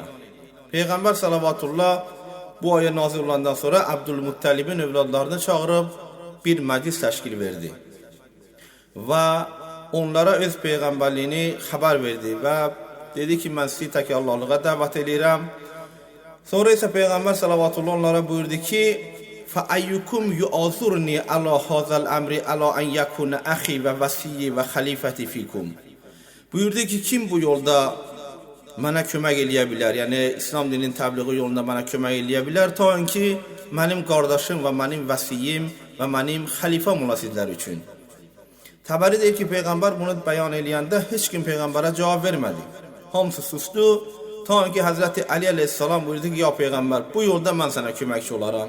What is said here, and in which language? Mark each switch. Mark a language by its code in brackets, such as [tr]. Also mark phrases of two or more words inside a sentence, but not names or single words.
[az] Peygamber salavatullah bu ayet nazil olandan sonra Abdülmuttalib'in evladlarını çağırıp bir meclis teşkil verdi. Ve onlara öz peygamberliğini haber verdi ve dedi ki ben sizi tek Allah'lığa davet edirəm. Sonra ise Peygamber salavatullah onlara buyurdu ki [ar] فَاَيُّكُمْ يُعَذُرْنِي عَلَى هَذَا الْاَمْرِ عَلَى اَنْ يَكُونَ اَخِي وَوَسِيِّ وَخَلِيفَةِ فِيكُمْ. [az] Buyurdu ki kim bu yolda bana kömək eləyə bilər? Yani İslam dininin təbliği yolunda bana kömək eləyə bilər ta ki benim kardeşim ve benim vasiyim ve benim halifam ola sizler üçün. Tabari deyir ki Peygamber bunu beyan eləyəndə heç kim Peygamber'e cevap vermedi. Hamısı sustu ta ki Hazreti Ali aleyhisselam buyurdu ki ya Peygamber bu yolda ben sana köməkçi olaram.